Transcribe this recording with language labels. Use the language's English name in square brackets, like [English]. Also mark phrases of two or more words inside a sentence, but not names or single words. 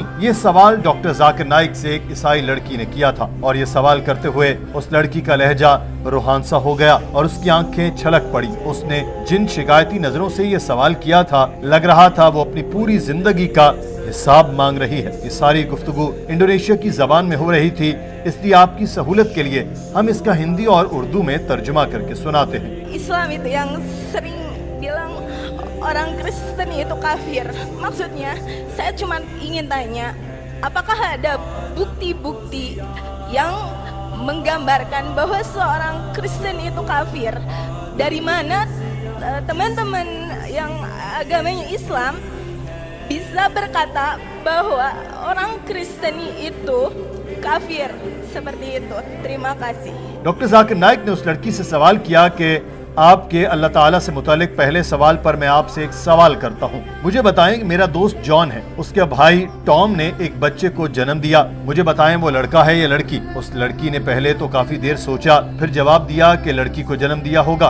[Urdu] یہ سوال ڈاکٹر ذاکر نائک سے ایک عیسائی لڑکی نے کیا تھا، اور یہ سوال کرتے ہوئے اس لڑکی کا لہجہ روحان سا ہو گیا اور اس کی آنکھیں چھلک پڑی۔ اس نے جن شکایتی نظروں سے یہ سوال کیا تھا، لگ رہا تھا وہ اپنی پوری زندگی کا حساب مانگ رہی ہے۔ یہ ساری گفتگو انڈونیشیا کی زبان میں ہو رہی تھی، اس لیے آپ کی سہولت کے لیے ہم اس کا ہندی اور اردو میں ترجمہ کر کے سناتے ہیں۔ [Indonesian] Islam itu yang sering bilang orang Kristen itu kafir. Maksudnya saya cuma ingin tanya, apakah ada bukti-bukti yang menggambarkan bahwa seorang Kristen itu kafir? Dari mana teman-teman yang agamanya Islam bisa berkata bahwa orang Kristen itu kafir seperti itu? Terima kasih. [Urdu] ڈاکٹر ذاکر نائک نے اس لڑکی سے سوال کیا کہ آپ کے اللہ تعالیٰ سے متعلق پہلے سوال پر میں آپ سے ایک سوال کرتا ہوں، مجھے بتائیں کہ میرا دوست جان ہے، اس کے بھائی ٹام نے ایک بچے کو جنم دیا، مجھے بتائیں وہ لڑکا ہے یا لڑکی؟ اس لڑکی نے پہلے تو کافی دیر سوچا، پھر جواب دیا کہ لڑکی کو جنم دیا ہوگا۔